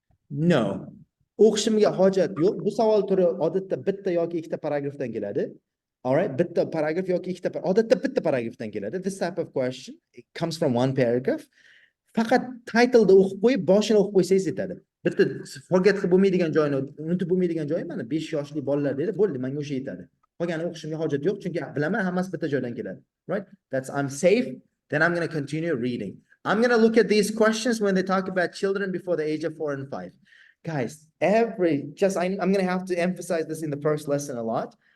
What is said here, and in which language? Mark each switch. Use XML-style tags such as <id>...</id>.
<uz>No. O'qishimga hojat yo'q. Bu savol turi odatda bitta yoki ikkita paragrafdan keladi.</uz> <en>All right,</en> <uz>bitta paragraf yoki ikkita odatda bitta paragrafdan keladi.</uz> <en>This type of question it comes from one paragraph.</en> <uz>Faqat titleda o'qib qo'yib, boshini o'qib qo'ysangiz yetadi. Bitta forget qilib bo'lmaydigan joyini, unutib bo'lmaydigan joyi mana 5 yoshli bolalar dedi, bo'ldi, menga o'sha yetadi. Qolgani o'qishimga hojat yo'q, chunki bilaman hammasi bitta joydan keladi.</uz> <en>Right? That's I'm safe. Then I'm going to continue reading. I'm going to look at these questions when they talk about children before the age of 4 and 5. Guys, I'm going to have to emphasize this in the first lesson a lot.</en>